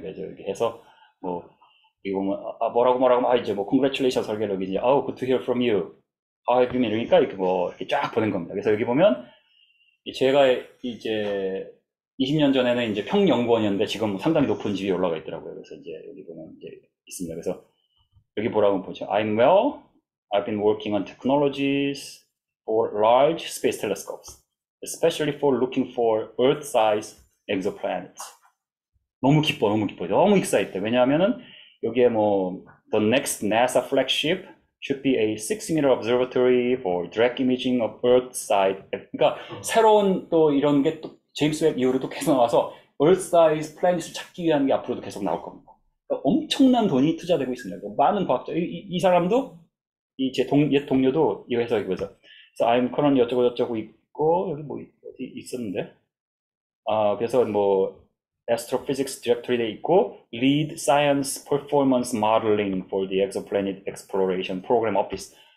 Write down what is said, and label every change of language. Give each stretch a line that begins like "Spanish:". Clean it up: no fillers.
Korean: 그래서 이렇게 해서 뭐, 이거 뭐, 뭐라고, 이제 뭐, congratulations 설계를 여기 이제,
English: good to hear from you. How have you been?
Korean: 이러니까 이렇게 뭐, 이렇게 쫙 보낸 겁니다. 그래서 여기 보면, 제가 이제 20년 전에는 이제 평연구원이었는데 지금 상당히 높은 지위에 올라가 있더라고요. 그래서 이제 여기 보면 이제 있습니다. 그래서 여기 뭐라고 보죠?
English: I'm well. I've been working on technologies for large space telescopes. Especially for looking for Earth-sized exoplanets.
Korean: 너무 기뻐. 너무 excited. 왜냐하면은 여기에 뭐
English: the next NASA flagship should be a 6-meter observatory for direct imaging of Earth-sized.
Korean: 그러니까 새로운 또 이런 게 또 제임스 웹 이후로도 계속 나와서 Earth-sized planet을 찾기 위한 게 앞으로도 계속 나올 겁니다. 그러니까 엄청난 돈이 투자되고 있습니다. 많은 과학자. 이 사람도 제 옛 동료도 이거 해서 그래서
English: I'm currently
Korean: 어쩌고 있고 여기 뭐 어디 있었는데 그래서 뭐 Astrophysics Directory에 있고
English: Lead Science Performance Modeling for the Exoplanet Exploration Program Office.